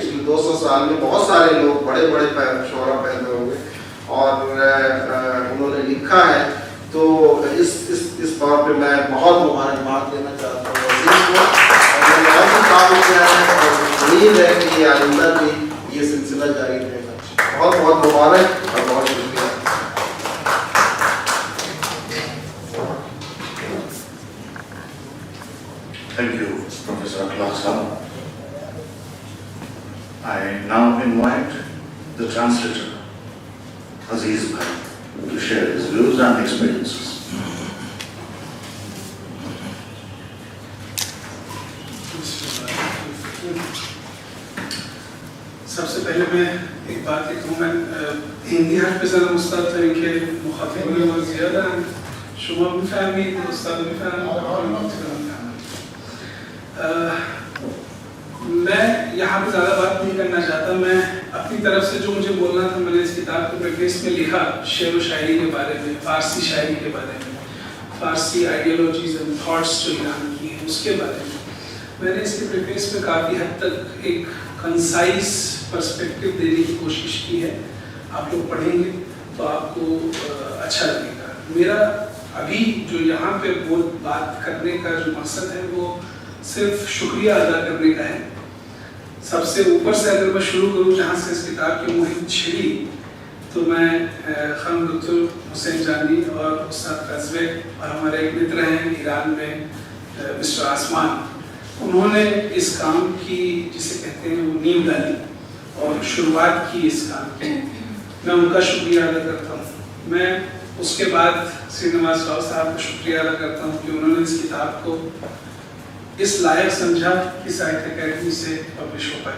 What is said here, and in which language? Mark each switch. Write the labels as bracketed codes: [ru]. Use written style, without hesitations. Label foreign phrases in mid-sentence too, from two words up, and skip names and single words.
[ur] پچھلے 200 سال میں بہت سارے لوگ بڑے بڑے شعراء پیدا ہوئے اور انہوں نے لکھا ہے. تو اس طور پہ میں بہت مبارکباد دینا چاہتا ہوں عزیز کو, اور میں نے بہت کام کیا ہے اور امید ہے کہ یہ آئندہ بھی یہ سلسلہ جاری رہے گا. بہت بہت مبارک اور بہت شکریہ. [en] Thank you, Professor Akhlaq. I now invite the translator, Aziz Bhai, to share his views and experiences. [ur] سب سے پہلے میں ایک بات لکھوں, [fa] میں هندی حرف بزنم استاد داریم که مخاطبان ما زیادن, شما میفهمید استاد میفهمید. [ur] میں یہاں پہ زیادہ بات نہیں کرنا چاہتا. میں اپنی طرف سے جو مجھے بولنا تھا میں نے اس کتاب کو پریفیس میں لکھا, شعر و شاعری کے بارے میں, فارسی شاعری کے بارے میں, فارسی [en] ideologies and thoughts [ur] جو ایران کی ہیں اس کے بارے میں. میں نے اس کے پریفیس میں کافی حد تک ایک [en] concise perspective [ur] دینے کی کوشش کی ہے. آپ لوگ پڑھیں گے تو آپ کو اچھا لگے گا. میرا ابھی جو یہاں پہ بات کرنے کا جو مقصد ہے وہ صرف شکریہ ادا کرنے کا ہے. سب سے اوپر سے اگر میں شروع کروں جہاں سے اس کتاب کی مہم چھڑی, تو میں خانم دکتر حسین جانی اور استاد قصبے اور ہمارے ایک متر ہیں ایران میں مسٹر آسمان, انہوں نے اس کام کی جسے کہتے ہیں وہ نیو ڈالی اور شروعات کی اس کام کی. میں ان کا شکریہ ادا کرتا ہوں. میں اس کے بعد سری نواس راؤ صاحب کا شکریہ ادا کرتا ہوں کہ انہوں نے اس کتاب کو اس لائق سمجھا کہ ساہتیہ اکیڈمی سے پبلش ہو پائے.